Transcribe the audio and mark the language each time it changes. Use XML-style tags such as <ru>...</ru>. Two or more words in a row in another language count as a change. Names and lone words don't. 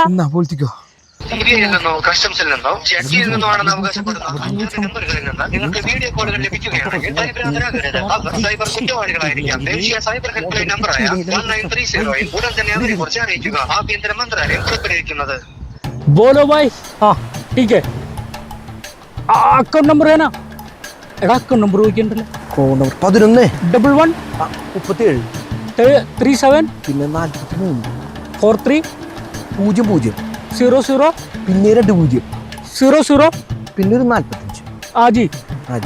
<ml>എന്നാ പോലത്തിക്കോ. കസ്റ്റംസിൽ നിന്നോ ജഡ്ജിയിൽ നിന്നോ ആണെന്ന് അവകാശപ്പെടുന്ന നമ്പറുകളിൽ നിന്ന് നിങ്ങൾക്ക് വീഡിയോ കോളുകൾ ലഭിക്കുകയാണെങ്കിൽ പരിഭ്രാന്തരാകരുത്. അവർ സൈബർ കുറ്റവാളികളായിരിക്കാം. ദേശീയ സൈബർ ഹെൽപ്പ് ലൈൻ നമ്പറായ 1930 ഉടൻ തന്നെ അവരെ കുറിച്ച് അറിയിക്കുക. ആഭ്യന്തര മന്ത്രാലയം പുറപ്പെടുവിക്കുന്നത്.</ml> <hi>बोलो भाई. हाँ ठीक है.</hi> <en>account number</en> <hi>है ना?</hi> <ml>എടാ</ml> <en>account number</en> <ml>ചോദിക്കണ്ടല്ലോ.</ml> <en>account number</en> <ml>11 11 37 37 പിന്നെ 43 43 00 00 പിന്നെ 20 00 പിന്നെ 45. ആജി ആജി.</ml>